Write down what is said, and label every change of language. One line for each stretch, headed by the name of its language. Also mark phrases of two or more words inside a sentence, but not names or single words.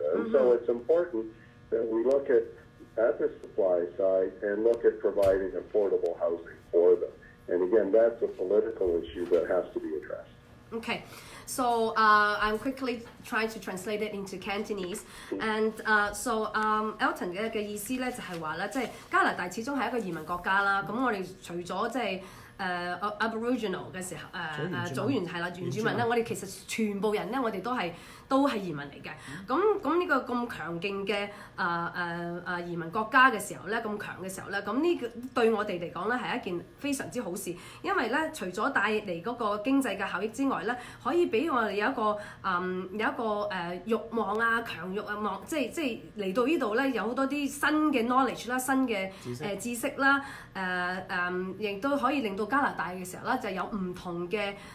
English: And so it's important that we look at the supply side and look at providing affordable housing for them. And again, that's a political issue that has to be addressed. Okay, so I'm quickly trying to translate it into Cantonese. And so
Cantonese: Elton 嘅意思咧就係話咧，即係加拿大始終係一個移民國家啦。咁我哋除咗即係Aboriginal 嘅時候祖原係啦原住民咧，我哋其實全部人咧，我哋都係移民嚟嘅。咁呢個咁強勁嘅移民國家嘅時候咧，咁強嘅時候咧，咁呢個對我哋嚟講咧係一件非常之好事，因為咧除咗帶嚟嗰個經濟嘅效益之外咧，可以俾我哋有一個慾望啊、強慾啊望，即係嚟到呢度咧有好多啲新嘅 knowledge 啦、新嘅知識啦，亦都可以令到加拿大嘅時候咧就有唔同嘅